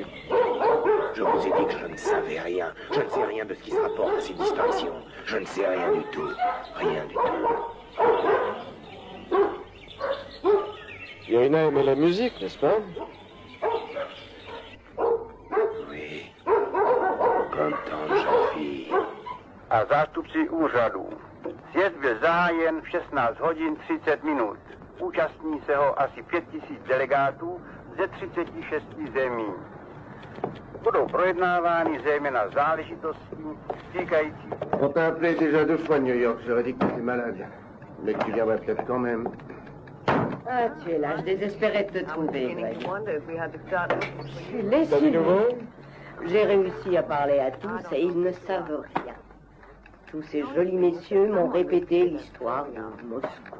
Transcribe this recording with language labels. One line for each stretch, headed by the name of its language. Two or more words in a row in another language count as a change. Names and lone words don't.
French: Je vous ai dit que je ne savais rien. Je ne sais rien de ce qui se rapporte à ces disparitions. Je ne sais rien du tout. Rien du tout. Irina aimait la musique, n'est-ce pas? Oui. Comme tant de jeunes filles.
Czech: A zástupci úřadu. Sjezd byl zahájen v 16 hodin 30 minut. Účastní se ho asi 5000 delegátů ze 36 zemí. Budou projednávány zejména záležitosti týkající...
French: On t'a appelé déjà 2 fois de New York, j'aurais dit que tu étais malade. Mais que tu viendrais peut-être quand même. Ah, tu es là, je désespérais de te trouver, Greg. Je suis T'as du lessive. nouveau? J'ai réussi à parler à tous et ils ne savent rien. Tous ces jolis messieurs m'ont répété l'histoire de Moscou.